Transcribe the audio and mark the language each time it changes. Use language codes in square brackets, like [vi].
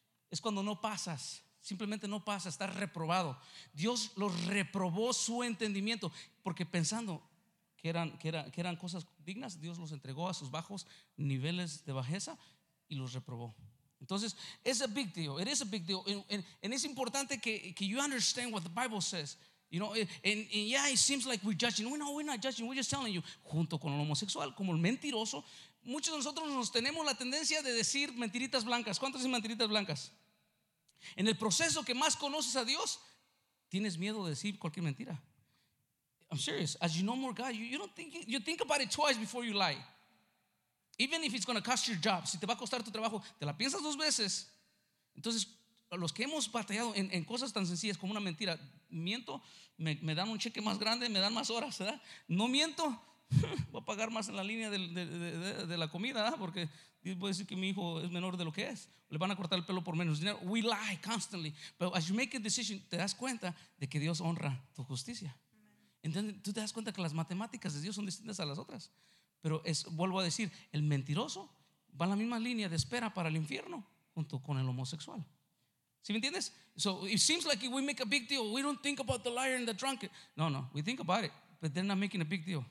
[es] Es cuando no pasas. Simplemente no pasa, está reprobado. Dios los reprobó su entendimiento, porque pensando que eran cosas dignas, Dios los entregó a sus bajos niveles de bajeza y los reprobó. [en] Entonces, it's a big deal. It is a big deal. And it's [es] importante que [en] you understand what the Bible says. You know, and yeah, it seems like we're judging. We're not judging. We're just telling you. [es] Junto con el homosexual, como el mentiroso, muchos de nosotros nos tenemos la tendencia de decir mentiritas blancas. ¿Cuántos dicen mentiritas blancas? En el proceso que más conoces a Dios, tienes miedo de decir cualquier mentira. [en] I'm serious. As you know more God, you think about it twice before you lie. Even if it's going to cost your job, [es] si te va a costar tu trabajo, te la piensas dos veces. Entonces, los que hemos batallado en cosas tan sencillas como una mentira, miento, me dan un cheque más grande, me dan más horas, ¿verdad? No miento, voy a pagar más en la línea de la comida, ¿verdad? Porque puede decir que mi hijo es menor de lo que es, le van a cortar el pelo por menos dinero. [en] We lie constantly, but as you make a decision, [es] te das cuenta de que Dios honra tu justicia. Entonces, tú te das cuenta que las matemáticas de Dios son distintas a las otras. Pero es, vuelvo a decir, el mentiroso va en la misma línea de espera para el infierno junto con el homosexual. ¿Sí me entiendes? [en] So it seems like we make a big deal. We don't think about the liar and the drunkard. No, no, we think about it, but they're not making a big deal.